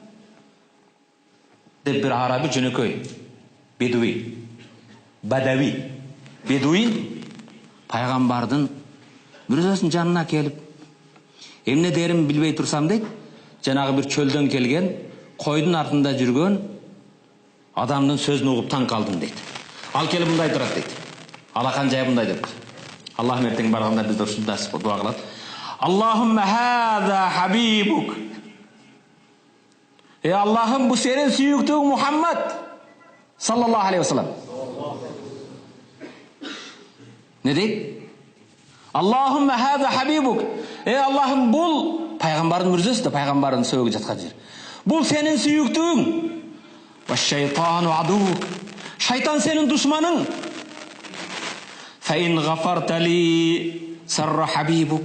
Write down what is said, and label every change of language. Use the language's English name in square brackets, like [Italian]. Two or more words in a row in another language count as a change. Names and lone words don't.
[Kyrgyz] деп bir Arabi jönөкөй, бедуин пайгамбардын мүрзөсүнүн жанына келип, эмне дерим билбей турсам дейт, жанагы bir чөлдөн келген, койдун артында жүргөн адамдын сөзүн угуп таң калдым дейт. Ал келип мындай турат дейт. Алакан жай мындай деп. Аллах эртең барганда бизде ушундай дуа кылат. [Arabic] اللهم هذا حبيبك. [Kyrgyz] Аллахым, бу сенин сүйүктүүң Мухаммад [Arabic] صلى الله عليه وسلم. [Kyrgyz] Не дейт? [Arabic] اللهم هذا حبيبك. [Kyrgyz] Аллахым, бул пайгамбардын мүрзөсү да, пайгамбардын сөөгү жаткан жер. Бул сенин сүйүктүүң. [Arabic] والشيطان عدوك. [Kyrgyz] Шайтан сенин душманың. [Arabic] فإن غفرت لي سر حبيبك.